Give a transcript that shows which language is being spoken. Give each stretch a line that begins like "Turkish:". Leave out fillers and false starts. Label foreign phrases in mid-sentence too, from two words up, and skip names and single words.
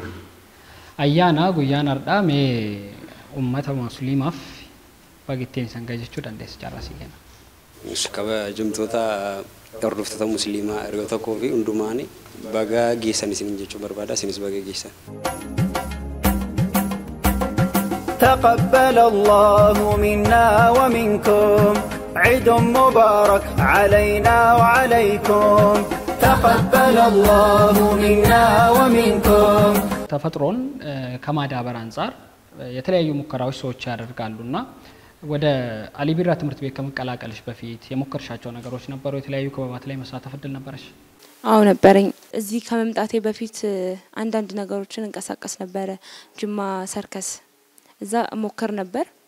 Oromo: Ayyaana guyyaan har'aa mee uummata musliimaaf bagitteen san gahe jechuu dandeessa carraasii kenna. Kabajamtoota hordoftoota musliimaa erga tokkoo fi hundumaan baga geessan isin jechuu barbaada isinis baga geessan.
Arabic: تقبل الله منا ومنكم عيد مبارك علينا وعليكم تقبل الله منا ومنكم
Amharic: ተፈጥሮን ከማዳበር አንፃር የተለያዩ ሙከራዎች ሰዎች ያደርጋሉና ወደ አሊቢራ ትምህርት ቤት ከመቀላቀልሽ በፊት የሞከርሻቸው ነገሮች ነበሩ? የተለያዩ ክበባት ላይ መሳተፍ እድል ነበርሽ? አዎ ነበረኝ። እዚህ ከመምጣቴ በፊት አንዳንድ ነገሮችን እንቀሳቀስ ነበር። ጅማ ሰርከስ እዛ ሞከር ነበር።